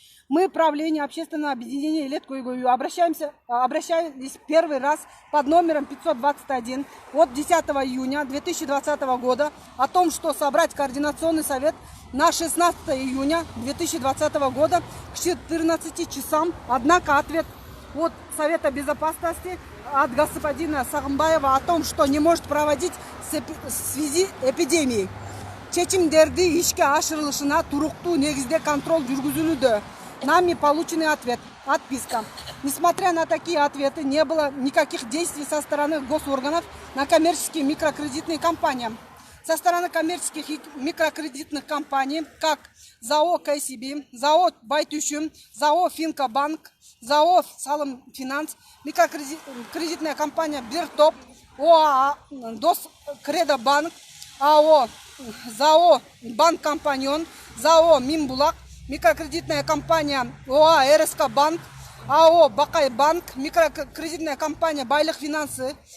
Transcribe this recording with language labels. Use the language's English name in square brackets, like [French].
[Russian] Мы, правление общественного объединения Элет Көйгөй, обращались первый раз под номером 521 от 10 июня 2020 года о том, что собрать координационный совет на 16 июня 2020 года к 14 часам. Однако ответ от Совета безопасности от господина Сагымбаева о том, что не может проводить в связи с эпидемией. [Kyrgyz] Чечимдерди ишке ашырылышына туруктуу негизде контроль жүргүзүлүүдө. [Russian] Нами полученный ответ. Отписка. Несмотря на такие ответы, не было никаких действий со стороны госорганов на коммерческие микрокредитные компании. Со стороны коммерческих и микрокредитных компаний, как ЗАО КСБ, ЗАО Байтюшим, ЗАО Финкобанк, ЗАО Салым Финанс, микрокредитная компания Биртоп, ОАА ДОС Кредобанк, АО ЗАО Банк Компаньон, ЗАО Мимбулак, микрокредитная компания ОАА РСК Банк, АО Бакай Банк, микрокредитная компания Байлых Финансы,